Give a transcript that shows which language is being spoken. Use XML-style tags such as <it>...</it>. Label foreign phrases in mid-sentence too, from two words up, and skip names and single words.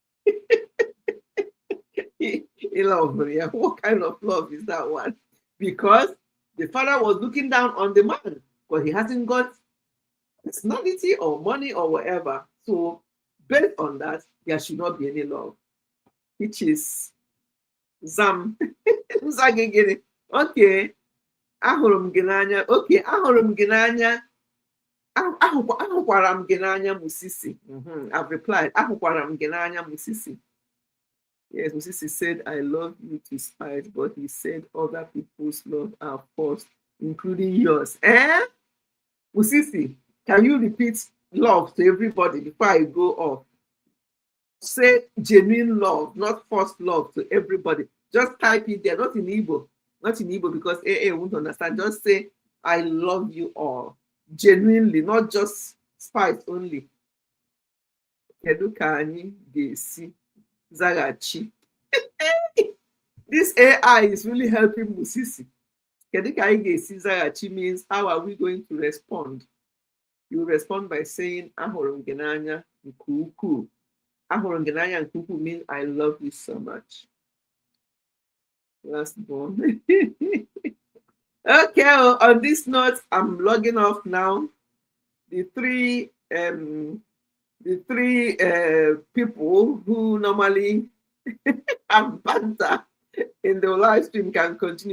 <en>What kind of love is that one? Because the father was looking down on the man because he hasn't got personality or money or whatever. So based on that, there should not be any love, which is Zam.</en> <ig>Okay, ahụrụ m gị n'anya. Okay, ahụrụ m gị n'anya. Ahụkwara m gị n'anya, Musisi.</ig> <en>I've replied,</en> <ig>ahụkwara m gị n'anya, Musisi.</ig> <en>Yes, Musisi said, I love you to Spice, but he said other people's love are forced, including yours. Musisi, can you repeat love to everybody before I go off? Say genuine love, not forced love to everybody. Just type it there, not in Igbo. Not in Igbo because AA won't understand. Just say, I love you all. Genuinely, not just Spice only.</en> <ig>Kedu ka anyị ga-esi zaghachi?</ig> <en>This AI is really helping Musisi.</en> <ig>Kedu ka anyị ga-esi zaghachi</ig> <en>means how are we going to respond? You respond by saying,</en> <ig>ahụrụ m gị n'anya nke ukwuu. Ahụrụ m gị n'anya nke ukwuu</ig> <en>means I love you so much. Last one. Okay, on this note, I'm logging off now. The three people who normally have banter in the live stream can continue.</en>